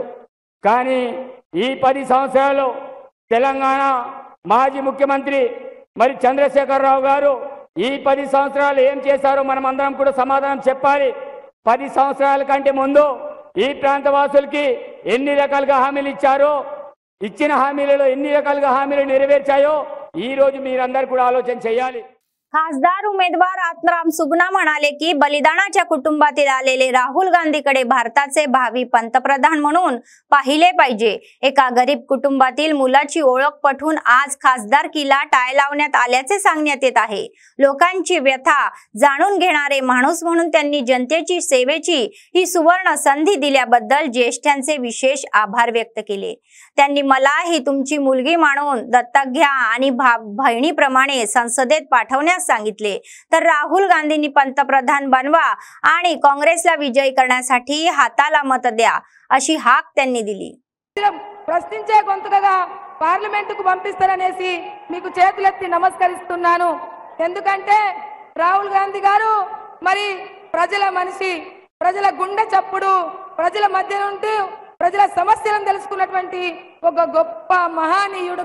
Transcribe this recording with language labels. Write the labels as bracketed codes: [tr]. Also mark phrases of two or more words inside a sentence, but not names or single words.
[te] కానీ ఈ 10 సంవత్సరాలు తెలంగాణ మాజీ ముఖ్యమంత్రి మరి చంద్రశేఖరరావు గారు ఈ 10 సంవత్సరాలు ఏం చేశారో మనం అందరం కూడా సమాధానం చెప్పాలి. 10 సంవత్సరాల కంటే ముందు ఈ ప్రాంత వాసులకి ఎన్ని రకాలుగా హామీలు ఇచ్చారో, ఇచ్చిన హామీలలో ఎన్ని రకాలుగా హామీలు నెరవేర్చాయో ఈ రోజు మీరందరూ కూడా ఆలోచన చేయాలి. [mr] खासदार उमेदवार आत्राम सुगुणा म्हणाले की बलिदानाच्या कुटुंबातील आलेले राहुल गांधीकडे भारताचे भावी पंतप्रधान म्हणून पाहिले पाहिजे. एका गरीब कुटुंबातील मुलाची ओळख पटवून आज खासदारकीला टाळ लावण्यात आल्याचे सांगण्यात येत आहे. लोकांची व्यथा जाणून घेणारे माणूस म्हणून त्यांनी जनतेची सेवेची ही सुवर्ण संधी दिल्याबद्दल ज्येष्ठांचे विशेष आभार व्यक्त केले. त्यांनी मला ही तुमची मुलगी मानून दत्तक घ्या आणि बहिणीप्रमाणे संसदेत पाठवण्यास सांगितले. तर राहुल गांधींनी पंतप्रधान बनवा आणि काँग्रेसला विजयी करण्यासाठी हाताला मत द्या अशी हाक त्यांनी दिली. [te] ప్రశ్నించే గొంతుకగా పార్లమెంటుకు పంపిస్తారనేసి మీకు చేతులెత్తి నమస్కరిస్తున్నాను. ఎందుకంటే రాహుల్ గాంధీ గారు మరి ప్రజల మనిషి, ప్రజల గుండె చప్పుడు, ప్రజల మధ్య నుండి ప్రజల సమస్యలను తెలుసుకున్నటువంటి ఒక గొప్ప మహానీయుడు.